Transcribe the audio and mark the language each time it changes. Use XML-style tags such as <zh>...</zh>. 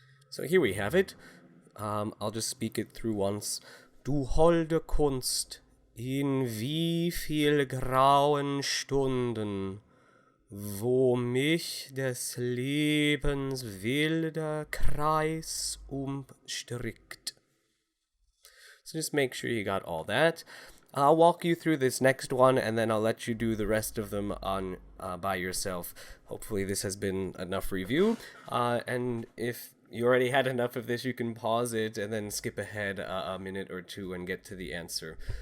<en>So here we have it. I'll just speak it through once.</en> <de>Du holde Kunst, in wie viel grauen Stunden, wo mich des Lebens wilder Kreis umstrickt.</de> <en>So just make sure you got all that. I'll walk you through this next one, and then I'll let you do the rest of them on by yourself. Hopefully this has been enough review, and if you already had enough of this, you can pause it and then skip ahead a minute or two and get to the answer.</en>